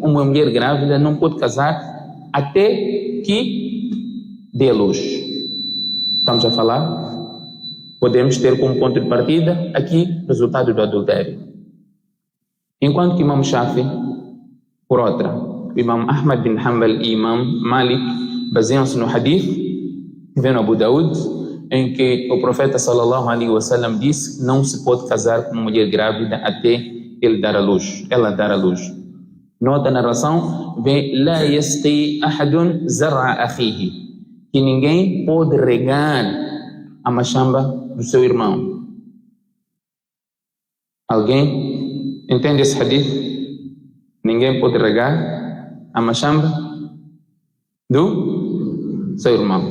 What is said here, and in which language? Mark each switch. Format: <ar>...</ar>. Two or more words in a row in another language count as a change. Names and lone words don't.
<pt>Uma mulher grávida não pode casar até que dê a luz. Estamos a falar? Podemos ter como ponto de partida aqui resultado do adultério. Enquanto que Imam Shafi, por outra, Imam Ahmad bin Hanbal e Imam Malik baseiam-se no hadith que vem no Abu Daud, em que o profeta</pt> <ar>صلى الله عليه وسلم</ar> <pt>disse: não se pode casar com uma mulher grávida até ela dar a luz. Nota a narração, vem</pt> <ar>لا يسقي أحد زرع أخيه,</ar> <pt>que ninguém pode regar a machamba do seu irmão. Alguém entende esse hadith? Ninguém pode regar a machamba do seu irmão.</pt>